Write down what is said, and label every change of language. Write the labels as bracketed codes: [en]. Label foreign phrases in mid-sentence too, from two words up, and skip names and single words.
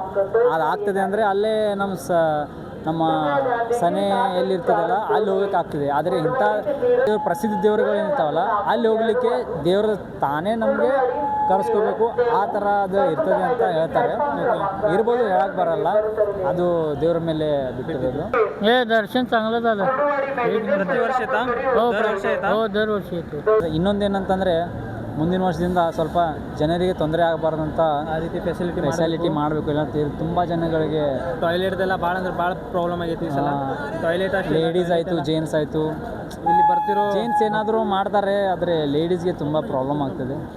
[kn] ಅದು ಆಗ್ತದೆ ಅಂದರೆ ಅಲ್ಲೇ ನಮ್ಮ ಸನೆ ಎಲ್ಲಿರ್ತದಲ್ಲ ಅಲ್ಲಿ ಹೋಗ್ಬೇಕಾಗ್ತದೆ. ಆದರೆ ಇಂಥ ಪ್ರಸಿದ್ಧ ದೇವರುಗಳೇನಿರ್ತಾವಲ್ಲ ಅಲ್ಲಿ ಹೋಗಲಿಕ್ಕೆ ದೇವರು ತಾನೇ ನಮಗೆ ಕರೆಸ್ಕೋಬೇಕು, ಆ ಥರ ಅದು ಇರ್ತದೆ ಅಂತ ಹೇಳ್ತಾರೆ. ಇರ್ಬೋದು, ಹೇಳಕ್ಕೆ ಬರಲ್ಲ, ಅದು ದೇವ್ರ ಮೇಲೆ ಬಿಟ್ಟಿರೋದು. [mr] दर्शन चांगलं झालं. [kn] ಪ್ರತಿ ವರ್ಷ ಆಯ್ತಾ? ದರ ವರ್ಷ ಆಯ್ತಾ? [mr] हो दरवर्षी येतो. [kn] ಇನ್ನೊಂದೇನಂತಂದರೆ ಮುಂದಿನ ವರ್ಷದಿಂದ ಸ್ವಲ್ಪ ಜನರಿಗೆ ತೊಂದರೆ ಆಗಬಾರ್ದಂತ ಆ ರೀತಿ ಫೆಸಿಲಿಟಿ ಮಾಡಬೇಕು. ಇಲ್ಲ ತುಂಬ ಜನಗಳಿಗೆ ಟಾಯ್ಲೆಟ್ದೆಲ್ಲ ಭಾಳ ಅಂದ್ರೆ ಭಾಳ ಪ್ರಾಬ್ಲಮ್ ಆಗೈತಿ ಈ ಸಲ. ಟಾಯ್ಲೆಟ್ ಲೇಡೀಸ್ ಆಯಿತು, ಜೆಂಟ್ಸ್ ಆಯಿತು. ಇಲ್ಲಿ ಬರ್ತಿರೋ ಜೆಂಟ್ಸ್ ಏನಾದರೂ ಮಾಡ್ತಾರೆ, ಆದರೆ ಲೇಡೀಸ್ಗೆ ತುಂಬ ಪ್ರಾಬ್ಲಮ್ ಆಗ್ತದೆ.